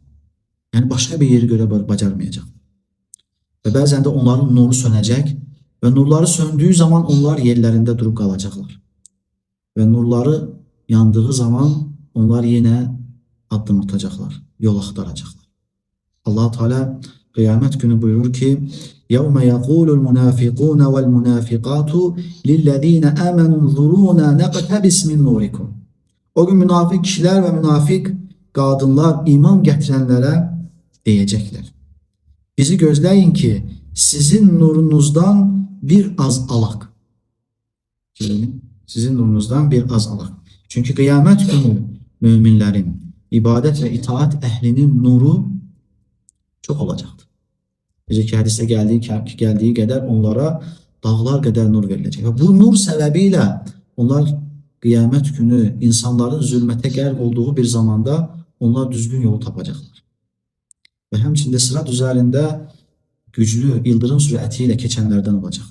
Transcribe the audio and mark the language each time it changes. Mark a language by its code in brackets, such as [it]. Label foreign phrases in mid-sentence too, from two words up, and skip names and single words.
[az] Yəni başqa bir yeri görə bacarmayacaq. Və bəzən də onların nuru sönəcək və nurları söndüyü zaman onlar yerlərində durub qalacaqlar. Və nurları yandığı zaman onlar yenə addım atacaqlar, yol axtaracaqlar. [tr] Allah Teala Kıyamet günü buyurur ki [ar] يَوْمَ يَقُولُ الْمُنَافِقُونَ وَالْمُنَافِقَاتُ لِلَّذ۪ينَ آمَنُوا انْظُرُونَا نَقْتَبِسْ مِنْ نُورِكُمْ. [tr] O gün münafık kişiler ve münafık kadınlar iman getirenlere diyecekler. Bizi gözleyin ki sizin nurunuzdan bir az alak. Sizin nurunuzdan bir az alak. Çünkü kıyamet günü müminlerin, ibadet ve itaat ehlinin nuru çok olacaktır. [az] Necə ki hədisdə gəldiyi qədər onlara dağlar qədər nur verilecek. Və bu nur səbəbilə onlar qiyamət günü insanların zülmətə qərq olduğu bir zamanda onlar düzgün yolu tapacaqlar. Və həmçində sırat üzərində güclü ildırım sürəti ilə keçənlərdən olacaqlar.